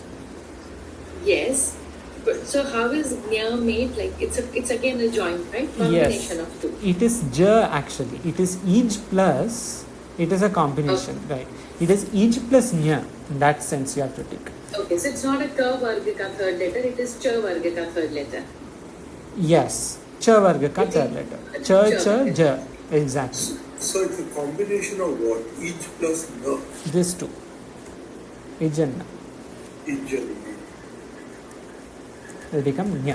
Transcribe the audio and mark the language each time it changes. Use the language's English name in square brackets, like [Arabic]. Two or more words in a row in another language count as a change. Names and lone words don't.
[English] Yes. But so how is jna made? Like it's again a joint, right? Combination of two. It is ja actually. It is each plus. It is a combination, right? It is each plus jna. In that sense, you have to take. Okay, so it's not a [Hindi] ka varga ka [English] third letter. It is [Hindi] cha varga ka [English] third letter. Yes, [Hindi] cha varga ka [English] third letter. Cha ja. Exactly. So it's a combination of what? Each plus na. This two. Ijanna. Ijjan. Will become nya.